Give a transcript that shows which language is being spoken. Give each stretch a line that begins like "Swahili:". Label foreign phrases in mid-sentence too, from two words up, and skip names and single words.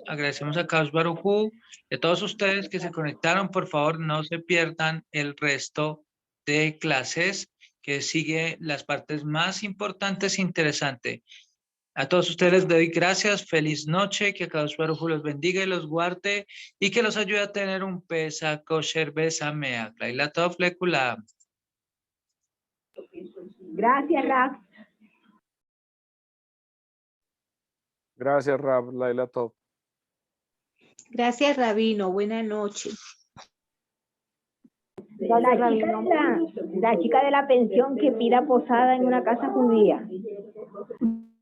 Spanish: Agradecemos a
Hebrew: קדוש ברוך הוא
Spanish: y a todos ustedes que se conectaron. Por favor, no se pierdan el resto de clases que sigue las partes más importantes e interesantes. A todos ustedes les doy gracias. Feliz noche. Que
Hebrew: קדוש ברוך הוא
Spanish: los bendiga y los guarde y que los ayude a tener un
Hebrew: פסח כשר ושמח. לילה טוב לכולם.
Spanish: Gracias, Raf. Gracias, Rab,
Hebrew: לילה טוב.
Spanish: Gracias, Rabino. Buenas noches. La chica de la pensión que pida posada en una casa judía.